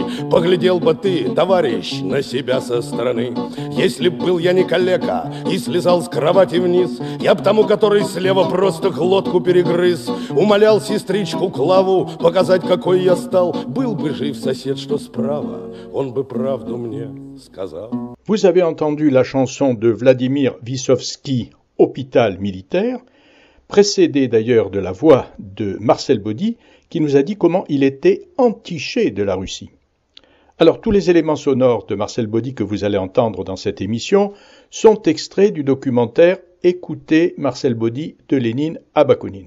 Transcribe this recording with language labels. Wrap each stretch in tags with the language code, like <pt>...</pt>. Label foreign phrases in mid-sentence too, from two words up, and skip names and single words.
<ru>Поглядел бы ты, товарищ, на себя со стороны. Если б был я не калека и слезал с кровати вниз, я б тому, который слева, просто глотку перегрыз. Умолял сестричку Клаву показать, какой я стал. Был бы жив сосед, что справа, он бы правду мне сказал.</ru> <fr>Vous avez entendu la chanson de Vladimir Vysotsky, Hôpital militaire, précédée d'ailleurs de la voix de Marcel Baudy, qui nous a dit comment il était entiché de la Russie. Alors, tous les éléments sonores de Marcel Baudy que vous allez entendre dans cette émission sont extraits du documentaire Écoutez Marcel Baudy de Lénine à Bakounine.</fr>